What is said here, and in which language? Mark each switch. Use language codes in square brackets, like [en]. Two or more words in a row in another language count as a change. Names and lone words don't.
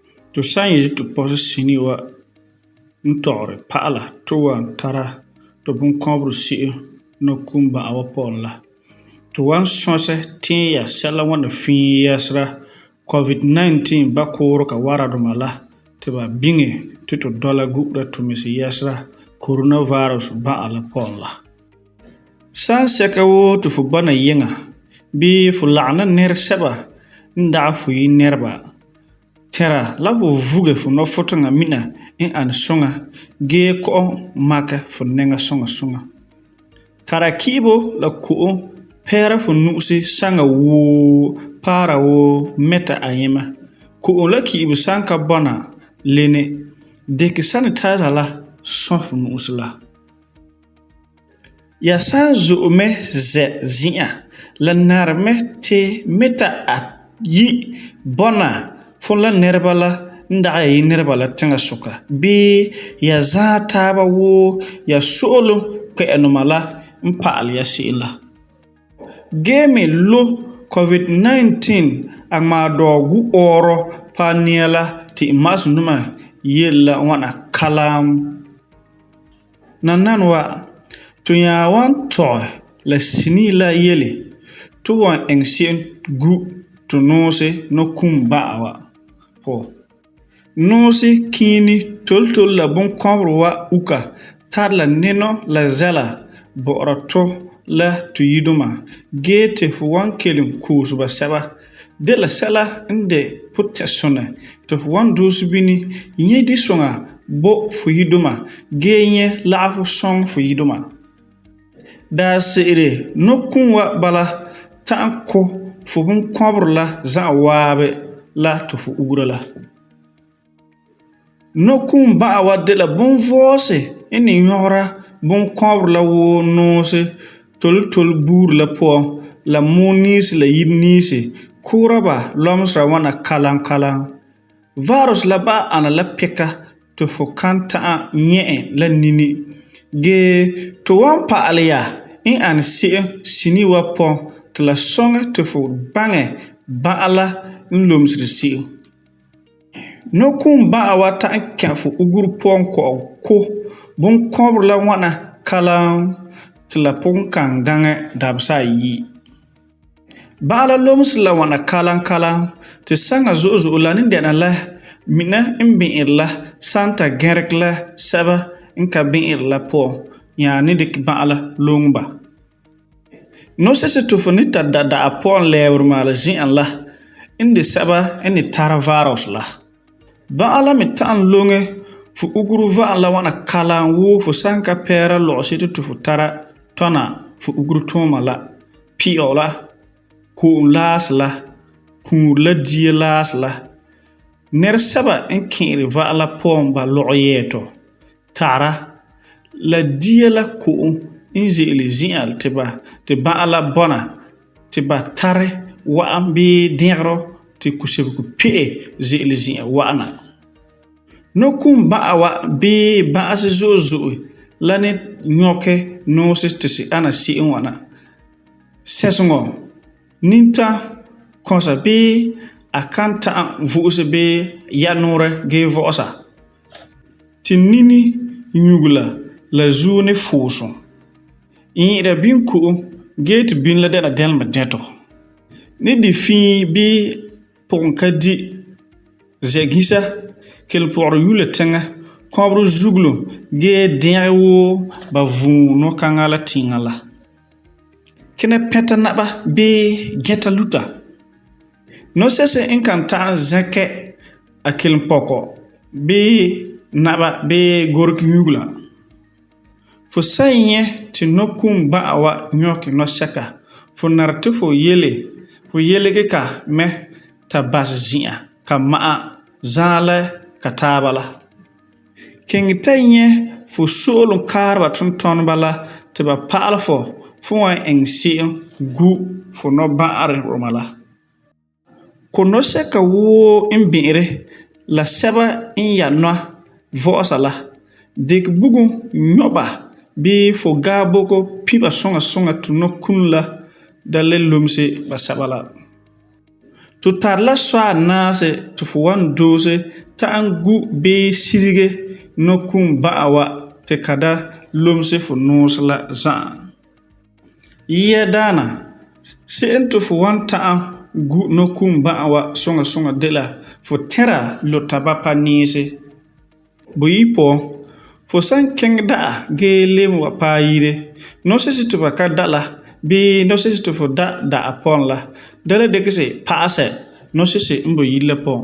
[gur] To san yeti to pɔgɔ sini wa n tɔgeri paɣala ti wan tara ti binkɔbiri siɣi ni kum ba'awa pɔlɔ la, ti wan sɔsi tinya sɛla ŋwana fii yɛsera COVID-19 bakɔɔro ka wara duma la ti ba biŋe ti tu dɔla gu'ura tumesi yɛsera coronavirus ba'a la pɔlɔ la. San sɛka woo ti fu bɔna yiŋa bii fu laɣim ni nɛresɛba n dagɛ fu yi nɛreba tɛra la fu vuge fu nɔfuteŋa mina n ani suŋa gee kɔ'ɔm makɛ fu nɛŋa suŋa suŋa. Tara ki'ibo la ko'om pɛɛra fu nu'usi saŋa woo paara woo mɛta ayima. Ko'om la ki'ibo san ka bɔna leni, dikɛ sanitizer la sɔ fu nu'usi la. Ya san zo'e mɛ zɛ zi'a la nari mɛ ti mɛta ayi bɔna fu la nɛreba la n dagɛ ya yi nɛreba la tiŋa suka bii ya zãa taaba woo ya so'olum kpɛ'ɛnima la n pa'alɛ ya se'em la. Gee mi lo COVID-19 a ŋmaa dɔɔ gu-ɔɔrɔ paɛ nia la ti imma'asum duma yele la ŋwana kalam. Nanani wa, tu nyaa wan tɔgɛ la sinii la yele ti wan iŋɛ se'em gu tu nuusi ni kum ba'awa puan. Nuusi kiini toltole la binkɔbiri wa uka tari la ninɔ la zɛla bɔ'ɔra tu la tu yiduma gee ti fu wan kelum koose basɛba de la sɛla n de putɛsunɛ ti fu wan doosi bini nyɛ disuŋa bo fu yiduma gee nyɛ lagefo sɔŋ fu yiduma. Daase'ere nokum wa bala ta'am ku fu binkɔbiri la za'a waabi la ti fu ugera la. Nokum ba'awa de la binvɔɔsi n ni nyɔgera binkɔbiri la woo nuusi toltole buuri la puan la muu niisi la yire niisi koora ba lɔmesera ŋwana kalam kalam. Virus la ba'a ana la pika ti fu kan ta'am nyɛ e la nini gee tu wan pa'alɛ ya n ani se'em sinii wa puan ti la sɔŋɛ ti fu baŋɛ ba'a la n lomsiri se'em. Nokum ba'awa ta'am kɛ fu ugeri puan kɔ'ɔm ku binkɔbiri la ŋwana kalam ti la pugum kan gaŋɛ dabesa ayi. Ba'a la lomsiri la ŋwana kalam kalam ti saŋa zo'e zo'e la ni dɛna la mina n bi'iri la san ta gɛregɛ la sɛba n ka bi'iri la puan nyaa ni dikɛ ba'a la loŋe ba. Nɔsesi ti fu ni ta da da'a puan lɛɛberi maala zi'an la n de sɛba n ni tara virus la. Ba'a la me ta'am loŋe fu ugeri va'am la ŋwana kalam woo fu san ka pɛɛra lɔgesetu ti fu tara tɔna fu ugeri tuuma la, pi'ɔ la, ko'om laasi la, kuuri la dia laasi la. Nɛresɛba n ki'iri va'a la puan ba lɔgɔ yɛɛtɔ, tagera la dia la ko'om n ze'ele zi'an ti ba'a la bɔna ti ba tari wa'am bii dɛgero ti kusebego pe'e ze'ele zi'an wa'ana. Nokum ba'awa bii ba'asi zo'e zo'e la ni nyɔkɛ nuusi ti si ana se'em ŋwana: sɛseŋɔ, nintam, kɔsa bii a kan ta'am vo'ose bii ya nuurɛ gee vo'osa. Ti nini nyugela la zuo ni fuusum. Nyi'ira binko'om gee ti bini la dɛna dɛlema dɛtɔ. Ni di fii bii pugum ka di, zɛgisa, kelum pɔgeri yula tiŋa, kɔberi zugulum gee dɛge woo ba vũu nɔkaŋa la tiŋa la. Kina pɛta naba bii gɛta luta. Nɔsɛse n kan ta'am zɛkɛ a kelum pɔkɔ bii naba bii gorigi nyugela. Fu san nyɛ ti nokum ba'awa nyɔkɛ nɔsɛka, fu nari ti fu yelege ka mɛ ta basi zi'an ka ma'a zãa la ka taaba la. Kiŋɛ ta nyɛ fu so'olum kaariba tintonba la ti ba pa'alɛ fu wan iŋɛ se'em gu fu nɔba'ari duma la. Ko nɔsɛka woo n bi'iri la sɛba n ya nɔ vo'osa la, dikɛ bugum nyɔ ba bii fu gaaboko pi ba suŋa suŋa ti nɔkunu la da le lomse basɛba la. Tu tar la soa naase tɩ fu wan doose t'a n gu bee sirige no-kũum ba'a wa tɩ ka da lomse fu noos la za'a. Yia daana, se'em tɩ fu wan ta'am gu no-kũum ba'a wa sõŋa sõŋa de la fu tẽra lotaba pa niise. Buyi puan, fu san kẽng da'a gee lem wa paɛ yire, nɔsesi tɩ ba ka da la bii nɔsesi tɩ fu da da'a pʋgẽ la, da la dikɛ si pa'asɛ nɔsesi n boi yire la pʋgẽ.